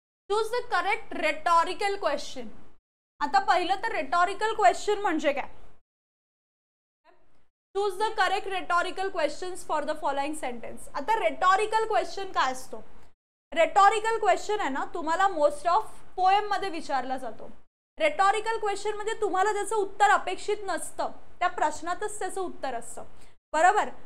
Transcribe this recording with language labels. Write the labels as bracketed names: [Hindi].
[English] Choose the correct rhetorical question. [Marathi] आता पहिलं तर रेटॉरिकल क्वेश्चन म्हणजे काय? [English] Choose the correct rhetorical questions for the following sentence. [Marathi] आता रेटॉरिकल क्वेश्चन काय असतो? रेटॉरिकल क्वेश्चन आहे ना, तुम्हाला मोस्ट ऑफ पोएम मध्ये विचारला जातो. रेटॉरिकल क्वेश्चन म्हणजे तुम्हाला त्याचं उत्तर अपेक्षित नसतं, त्या प्रश्नातच त्याचं उत्तर असतं, बरोबर?